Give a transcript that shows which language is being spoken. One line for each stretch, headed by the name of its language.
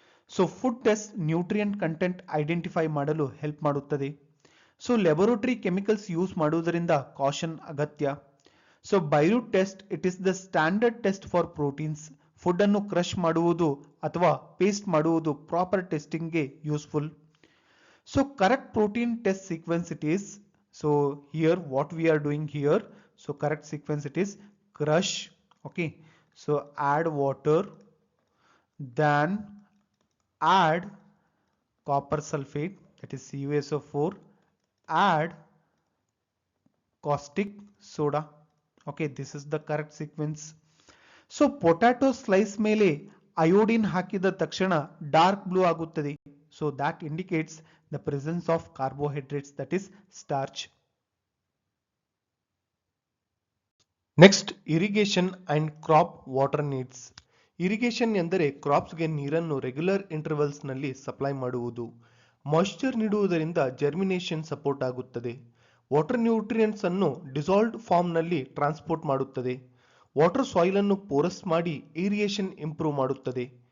Kannada: So food test nutrient content identify ಮಾಡಲು help ಮಾಡುತ್ತದೆ. So laboratory chemicals use ಮಾಡುವುದರಿಂದ caution ಅಗತ್ಯ.
English: So biuret test it is the standard test for proteins.
Kannada: Food ಅನ್ನು crush ಮಾಡುವುದು ಅಥವಾ paste ಮಾಡುವುದು proper ಟೆಸ್ಟಿಂಗ್ಗೆ useful.
English: So correct protein test sequence it is. So here what we are doing here. So correct sequence it is crush. Okay. So add water, then add copper sulfate that is CuSO4, add caustic soda. Okay, this is the correct sequence. So potato slice ಮೇಲೆ iodine
Kannada: ಹಾಕಿದ ತಕ್ಷಣ
English: dark blue ಆಗುತ್ತದೆ. So that indicates the presence of carbohydrates that is starch. Next irrigation and crop water needs.
Kannada: Irrigation ಎಂದರೆ ಕ್ರಾಪ್ಸ್ಗೆ ನೀರನ್ನು regular intervals ನಲ್ಲಿ supply ಮಾಡುವುದು. Moisture ನೀಡುವುದರಿಂದ germination support ಆಗುತ್ತದೆ. ವಾಟರ್ ನ್ಯೂಟ್ರಿಯೆಂಟ್ಸ್ ಅನ್ನು ಡಿಸಾಲ್ವ್ಡ್ ಫಾರ್ಮ್ ನಲ್ಲಿ ಟ್ರಾನ್ಸ್ಪೋರ್ಟ್ ಮಾಡುತ್ತದೆ. ವಾಟರ್ ಸಾಯಿಲ್ ಅನ್ನು ಪೋರಸ್ ಮಾಡಿ ಏರಿಯೇಷನ್ ಇಂಪ್ರೂವ್ ಮಾಡುತ್ತದೆ.